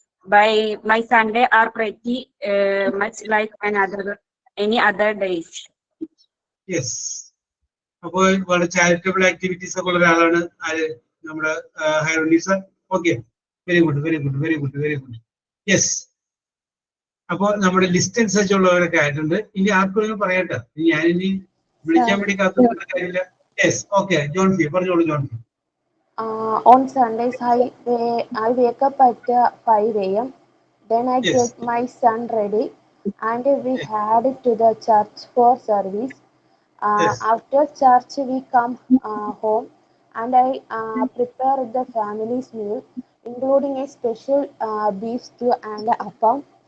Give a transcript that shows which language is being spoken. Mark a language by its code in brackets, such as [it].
[en] By my Sunday are pretty much like any other days. Yes. [ml] അപ്പോൾ വളരെ charitable activities ഒക്കെ ഉള്ള ഒരാളാണ് നമ്മുടെ ഹൈറോണിസ. Okay, very good. യെസ്. അപ്പോൾ നമ്മുടെ ലിസ്റ്റ് അനുസരിച്ചുള്ളവരൊക്കെ ആയിട്ടുണ്ട്. ഇനി ആർക്കും പറയട്ടെ, ഞാനിനി വിളിക്കാൻ വേണ്ടി കാത്തുള്ള കാര്യമില്ല. Yes, okay. ജോൺ ഫി പറഞ്ഞോളൂ. John phi. [en] On Sundays, I wake up at 5 a.m. Then I get my son ready, and we head to the church for service. After church, we come home, and I prepare the family's meal, including a special beef stew and appam.